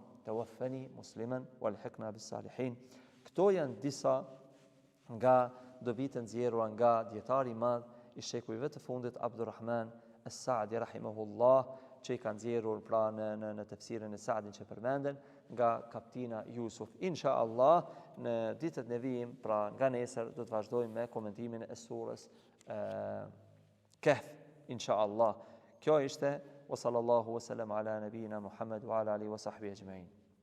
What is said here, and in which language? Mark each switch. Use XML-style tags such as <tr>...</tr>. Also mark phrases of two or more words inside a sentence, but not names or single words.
<ar>توفني مسلما وألحقني بالصالحين.</ar> <sq>Këto janë disa nga dobit e nxjerrura nga dietari i madh i shekujve të fundit Abdurrahman as-Saadi rahimahullah, që i ka nxjerrur pra në tefsirin e Saadin që përmenden nga kaptina Jusuf. Inshallah në ditët e vijim, pra nga nesër, do të vazhdojmë me komentimin e surës Kahf, inshallah. Kjo ishte,</sq> <ar>وصلى الله وسلم على نبينا محمد وعلى آله وصحبه أجمعين.</ar>